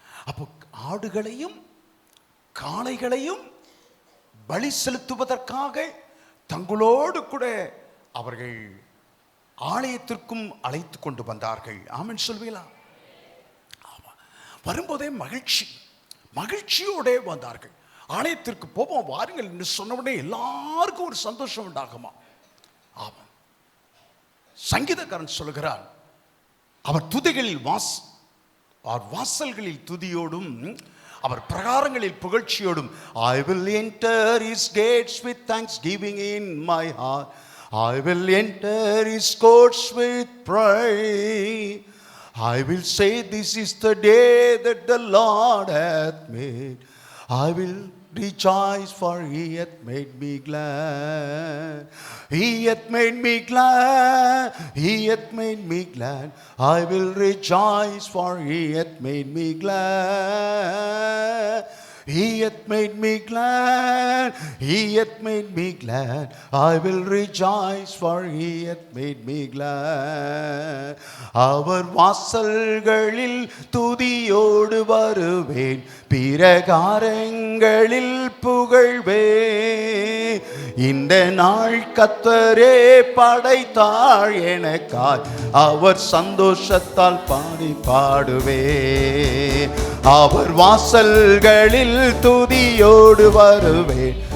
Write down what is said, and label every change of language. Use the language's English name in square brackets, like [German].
[Tamil] அப்போ ஆடுகளையும் காளைகளையும் பலி செலுத்துவதற்காக தங்களோடு கூட அவர்கள் ஆலயத்திற்கும் அழைத்து கொண்டு வந்தார்கள். ஆமென் சொல்வீங்களா? வரும்போதே மகிழ்ச்சி, மகிழ்ச்சியோட வந்தார்கள். ஆலயத்திற்கு போவோம் வாருங்கள் என்று சொன்ன உடனே எல்லாருக்கும் ஒரு சந்தோஷம் உண்டாகுமா? ஆமாம். சங்கீதக்காரன் சொல்கிறான், அவர் துதிகளில் வாசல்களில் துதியோடும் அவர் பிரகாரங்களில் புகழ்ச்சியோடும், [English] I will enter his gates with thanksgiving in my heart, I will enter his courts with praise, I will say this is the day that the Lord hath made, I will rejoice for he hath made me glad, he hath made me glad, he hath made me glad, I will rejoice for he hath made me glad, he hath made me glad, he hath made me glad, I will rejoice for he hath made me glad. [Tamil] அவர் வாசல்களில் துதியோடு வருவேன், பிரகாரங்களில் புகழ்வேன், இந்த நாள் கர்த்தரே படைத்தாள் எனக்காய், அவர் சந்தோஷத்தால் பாடுவேன், அவர் வாசல்களில் துதியோடு வருவேன்,